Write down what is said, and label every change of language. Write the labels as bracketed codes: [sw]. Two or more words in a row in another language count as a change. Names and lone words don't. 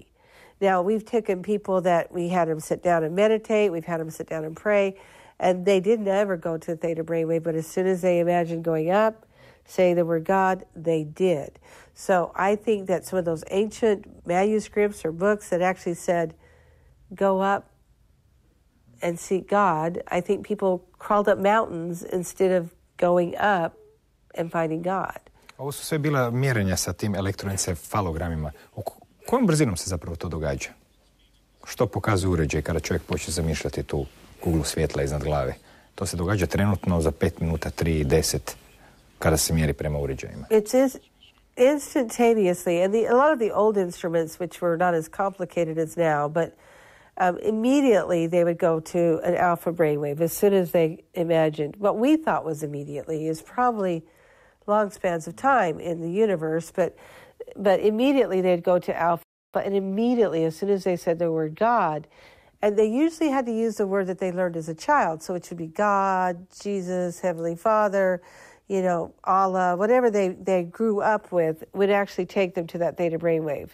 [en] Now, we've taken people that we had them sit down and meditate, we've had them sit down and pray, and they didn't ever go to a theta brainwave, but as soon as they imagined going up, saying the word God, they did. So I think that some of those ancient manuscripts or books that actually said, go up and seek God, I think people crawled up mountains instead of going up and finding God. [hr] Ovo su sve bila mjerenja sa tim elektroencefalogramima. Kojom brzinom se zapravo to događa? Što pokazuje uređaj kada čovjek počne zamišljati tu kuglu svjetla iznad glave? To se događa trenutno za 5 minuta, 3, 10, kada se mjeri prema uređajima. [en] It's instantaneously, and a lot of the old instruments, which were not as complicated as now, but immediately they would go to an alpha brainwave as soon as they imagined. What we thought was immediately is probably long spans of time in the universe, but immediately they'd go to alpha, and immediately, as soon as they said the word God, and they usually had to use the word that they learned as a child, so it should be God, Jesus, Heavenly Father, Allah, whatever they grew up with would actually take them to that theta brainwave.